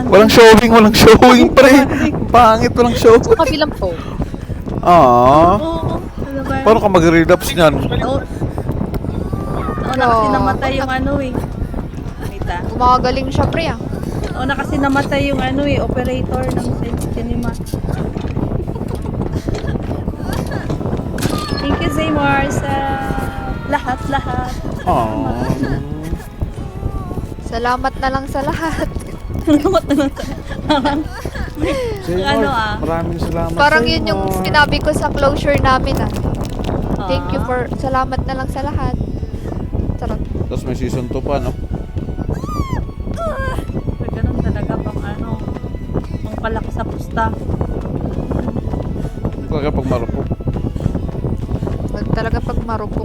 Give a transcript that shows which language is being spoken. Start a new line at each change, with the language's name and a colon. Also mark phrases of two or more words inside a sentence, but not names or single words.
Filipino: walang showing, pre. Pangit, walang showing. Kabilang po. Oo. Ano ba? Paano ka mag-relapse niyan? Oo. Una kasi namatay yung ano eh. Kita. Gumagaling siya, pre ah. Una kasi namatay yung ano eh, operator ng cinema.
English: Thank you, Zaymar,
Filipino: sa lahat-lahat. Salamat na lang sa lahat. Salamat na lang. Ano Maraming salamat. Parang sa yun inyo. yung sinabi ko sa closure namin ah.
English: Thank you
Filipino: Ah.
English: for,
Filipino: salamat na lang sa lahat. Sarap. Tapos may season 2 pa, no? Ganun talaga pang ano, pang palaki sa pusta. Talaga pag marupok. Wag talaga pag marupok.